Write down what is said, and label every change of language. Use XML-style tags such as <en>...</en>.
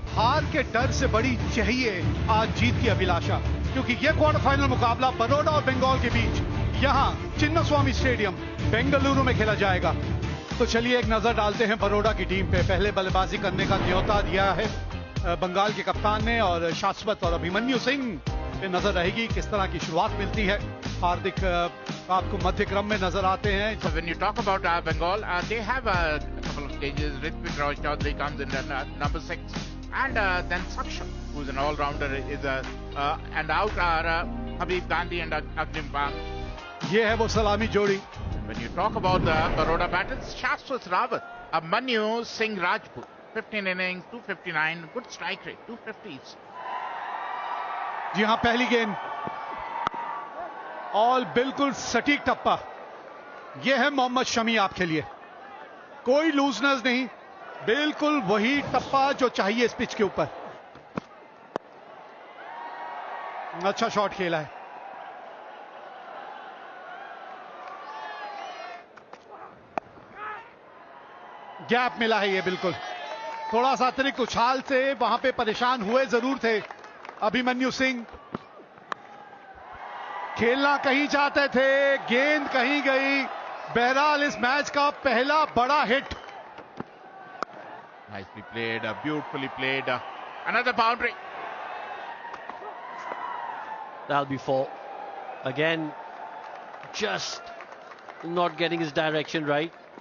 <hi>हार के डर से बड़ी चाहिए आज जीत की अभिलाषा, क्योंकि यह क्वार्टर फाइनल मुकाबला बड़ौदा और बंगाल के बीच यहां चिन्नास्वामी स्टेडियम बेंगलुरु में खेला जाएगा। तो चलिए एक नजर डालते हैं बड़ौदा की टीम पे। पहले बल्लेबाजी करने का न्योता दिया है बंगाल के कप्तान ने, और शाश्वत और अभिमन्यु सिंह पे नजर रहेगी किस तरह की शुरुआत मिलती है। हार्दिक आपको मध्य क्रम में नजर आते हैं।</hi> <en>So when you talk about Bengal, they have a couple of changes. Ritwik Raj Chaudhary comes in at number 6, and then Saksham, who's an all-rounder, is and out are Habib Gandhi and Agnim Bang.</en> <hi>ये है वो सलामी जोड़ी।</hi> <en>When you talk about the Baroda batters, Shashwat Rawat, Abhimanyu Singh Rajput, 15 innings, 259, good strike rate, 250s.</en> <hi>जी हां, पहली गेंद all बिल्कुल सटीक टप्पा। यह है मोहम्मद शमी आपके लिए, कोई लूजनेस नहीं, बिल्कुल वही टप्पा जो चाहिए इस पिच के ऊपर। अच्छा शॉट खेला है। गैप मिला है ये, बिल्कुल थोड़ा सा अतिरिक्त उछाल से वहां पे परेशान हुए जरूर थे अभिमन्यु सिंह। खेलना कहीं चाहते थे, गेंद कहीं गई। बहरहाल इस मैच का पहला बड़ा hit.</hi> <en>Nicely played, beautifully played. Another boundary. That'll be 4. Again, just not getting his direction right.</en>